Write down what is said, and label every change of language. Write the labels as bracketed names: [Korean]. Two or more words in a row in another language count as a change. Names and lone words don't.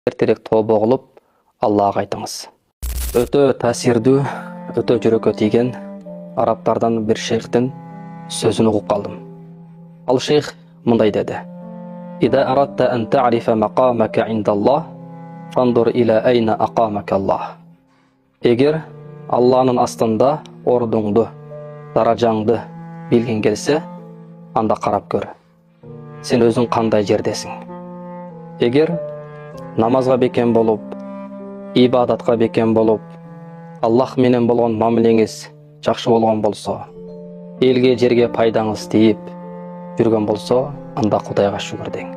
[Kyrgyz] Erтерек тобо кылып Аллага айтыңыз. Өтө таасирдүү, өтө жүрөккө тийген арабтардан бир шейхтин сөзүн угуп калдым. Ал шейх мындай деди: [Arabic] "إذا أردت أن تعرف مقامك عند الله فانظر إلى أين أقامك الله." [Kyrgyz] Эгер Алланын астында ордуңду, даражаңды билгиң келсе, анда карап көр. Сен өзүң кандай жердесиң? Эгер намазга бекем болуп, ибадатка бекем болуп, Аллах менен болгон мамилеңиз жакшы болгон болсо, элге жерге пайдаңыз тийип жүргөн болсо, анда Кудайга шүгүр дең.